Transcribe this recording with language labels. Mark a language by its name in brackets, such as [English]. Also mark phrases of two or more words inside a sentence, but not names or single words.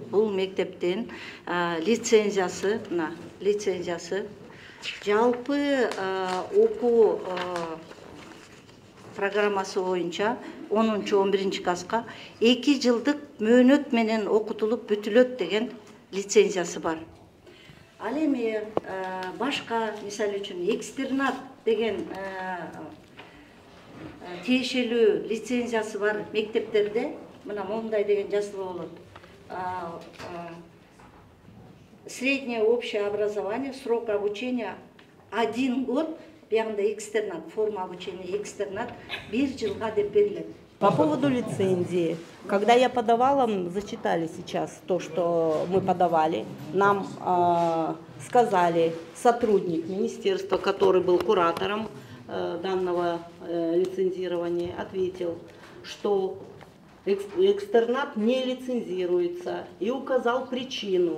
[Kyrgyz] Бул мектептин лицензиясы, мына лицензиясы жалпы окуу программасы боюнча 10-11 класска 2 жылдык мөөнөт менен окутулуп бүтүлөт деген лицензиясы бар. Ал эми башка мисалы үчүн экстернат деген тиешелүү лицензиясы бар мектептерде мына мондай деген жазылып болот. [Russian] Среднее общее образование, срок обучения 1 год, биягында экстернат, форма обучения экстернат [Kyrgyz] 1 жылга деп берилет. [Russian] По поводу лицензии, когда я подавала, зачитали сейчас то, что мы подавали, нам сказали сотрудник министерства, который был куратором данного лицензирования, ответил, что экстернат не лицензируется, и указал причину.